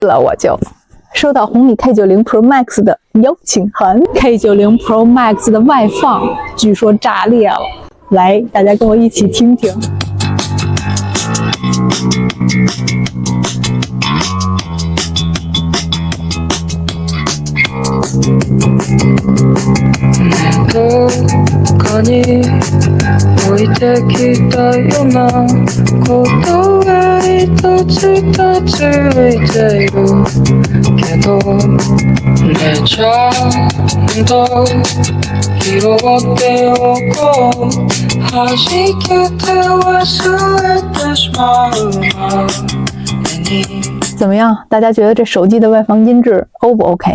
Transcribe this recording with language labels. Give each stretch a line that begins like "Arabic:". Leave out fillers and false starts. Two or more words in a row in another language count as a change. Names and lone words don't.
Chinese: 了我就收到红米 K90 Pro Max 的邀请函。K90 Pro Max 的外放据说炸裂了，来，大家跟我一起听听。
Japanese: どこに置いてきたようなことが一つとついているけどね、ちゃんと拾っておこう、弾けて忘れてしまう前に。
Chinese: 怎么样？大家觉得这手机的外放音质 O 不 OK？